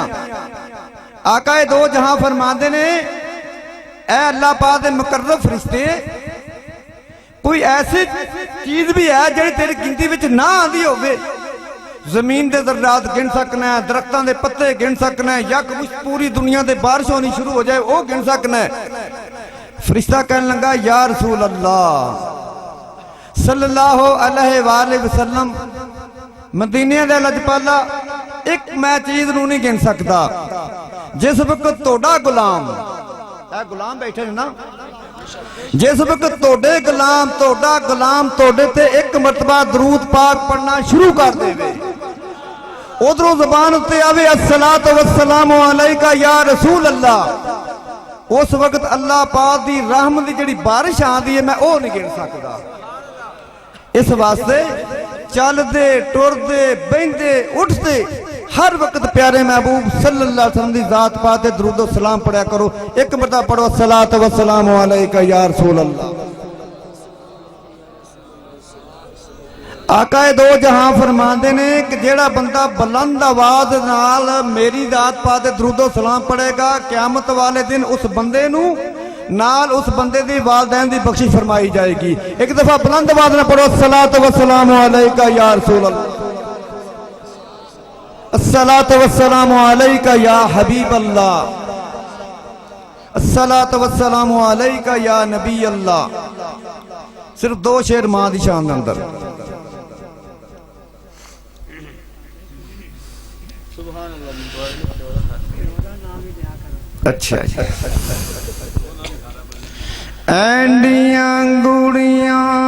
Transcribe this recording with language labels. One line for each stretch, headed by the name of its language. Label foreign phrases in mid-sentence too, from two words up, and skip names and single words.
Punjabi: آقا دو جہاں فرماندے نے، اے اللہ پاک دے مقرب فرشتے کوئی ایسی چیز وی اے جہڑی تیری گنتی وچ نہ آندی ہووے? زمین دے ذرات گن سکناں اے، درختاں دے پتے گن سکناں اے، یک پوری دنیا دے بارش ہونی شروع ہو جائے او گن سکناں اے.
Urdu: فرشتہ کہنے لگا,
Arabic: يا رسول الله صلى الله عليه وسلم,
Punjabi: مدینے دے لجپالا اک میں چیز نوں نہیں گن سکدا. جس ویلے تہاڈا غلام بیٹھے نے ناں، جس ویلے تہاڈے غلام تہاڈے تے اک مرتبہ درود پاک پڑھنا شروع کر دیوے، اودھروں زبان اتے آوے
Arabic: الصلاة والسلام عليك يا رسول الله,
Punjabi: اس ویلے اللہ پاک دی رحمت دی جہڑی بارش آندی اے میں او نہیں گن سکدا. اس واسطے چلدے ٹردے بہندے اٹھدے ہر ویلے پیارے محبوب
Arabic: صلى الله عليه وسلم
Punjabi: دی ذات پاک تے درود اور سلام پڑھیا کرو. اک مرتبہ پڑھو
Arabic: الصلاة والسلام عليك يا رسول الله.
Punjabi: آقا دو جہاں فرماندے نے کہ جہڑا بندہ بلند آواز نال میری ذات پاک تے درود اور سلام پڑھے گا، قیامت والے دن اس بندے نوں نال اس بندے دے والدین دی بخشش فرمائی جائے گی.
Urdu: ایک دفعہ بلند آواز میں پڑھو
Arabic: الصلاة والسلام عليك يا رسول الله، الصلاة والسلام عليك يا حبيب الله، الصلاة والسلام عليك يا نبي الله.
Punjabi: صرف دو شعر ماں دی شان دے اندر. اچھا اینڈیاں گڑیاں